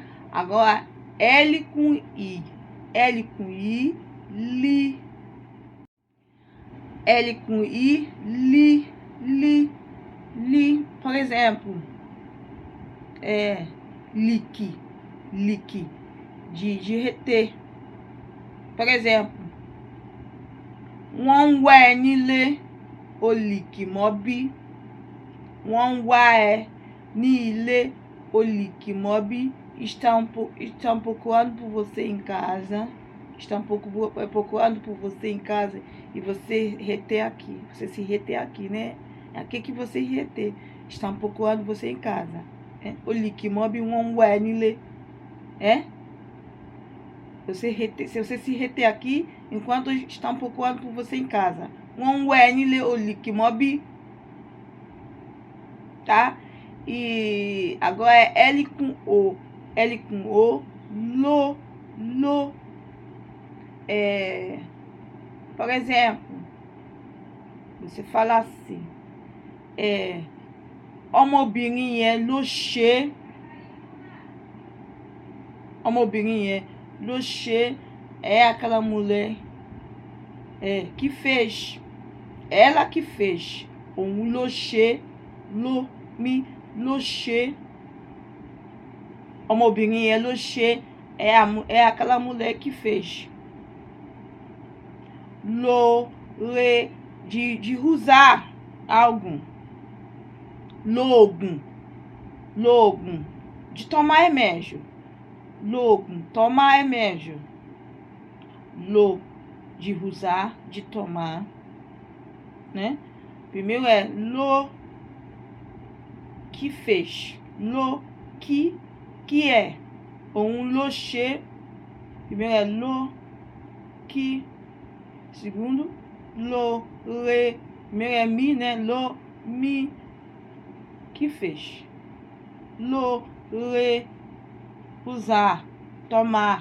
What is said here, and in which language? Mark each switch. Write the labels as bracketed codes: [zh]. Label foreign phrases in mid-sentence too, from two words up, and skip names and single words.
[pt] Agora, L com I, li, L com I, li, por exemplo, lique, de reter. Por exemplo, [yo] wọ́n wá ẹ nílé, o lique mọ́bí. Wọ́n wá ẹ ní ilé, o lique mọ́bí. [pt] Estão procurando por você em casa. Estão procurando por você em casa. E você reter aqui. Você se reter aqui, né? É aqui que você reter. Estão procurando você em casa. [yo] O lique mọ́bí, wọ́n wá ẹ nílé. [pt] Se você se reter aqui, enquanto estão procurando por você em casa. [yo] Wọ́n wá ẹ nílé, o lique mọ́bí. [pt] Tá? E agora é L com O. Lo. Por exemplo, você fala assim, [yo] ọmọbìnrin yẹn ló ṣe, ọmọbìnrin yẹn ló ṣe, [pt] é aquela mulher que fez. Ela que fez. [yo] Òun ló ṣe, ló, mi, ló ṣe. Ọmọbìnrin yẹn ló ṣe, [pt] é aquela mulher que fez. Lo, re, de usar algo. [yo] Lóògùn, lóògùn, [pt] de tomar remédio. Lóògùn, tomar remédio. Lo, de usar, de tomar, né? Primeiro é lo, que fez. Lo, que é. [yo] Òun ló ṣe. [pt] Primeiro é lo, que. Segundo, lo, re. Primeiro é mi, né? Lo, mi, que fez. Lo, re, usar, tomar.